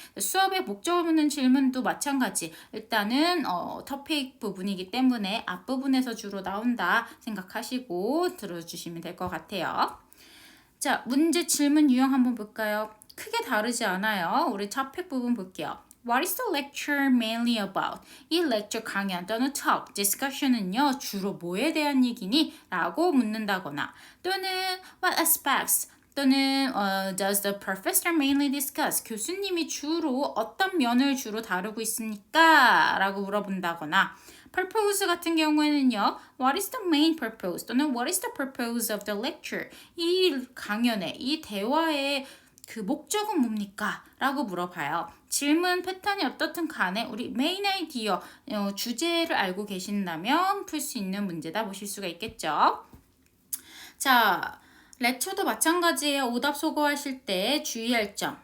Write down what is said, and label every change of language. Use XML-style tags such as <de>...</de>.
<ko>수업의 목적을 묻는 질문도 마찬가지. 일단은 토픽 부분이기 때문에 앞부분에서 주로 나온다 생각하시고 들어주시면 될 것 같아요. 자, 문제 질문 유형 한번 볼까요? 크게 다르지 않아요. 우리 topic 부분 볼게요.</ko> <en>What is the lecture mainly about?</en> <ko>이 lecture 강연 또는 talk, discussion은요 주로 뭐에 대한 얘기니? 라고 묻는다거나 또는</ko> <en>what aspects 또는 does the professor mainly discuss?</en> <ko>교수님이 주로 어떤 면을 주로 다루고 있습니까? 라고 물어본다거나 purpose 같은 경우에는요.</ko> <en>What is the main purpose? 또는 What is the purpose of the lecture?</en> <ko>이 강연의, 이 대화의 그 목적은 뭡니까? 라고 물어봐요. 질문 패턴이 어떻든 간에 우리 main idea, 주제를 알고 계신다면 풀 수 있는 문제다 보실 수가 있겠죠. 자, 렉처도 마찬가지예요. 오답 소거하실 때 주의할 점.</ko>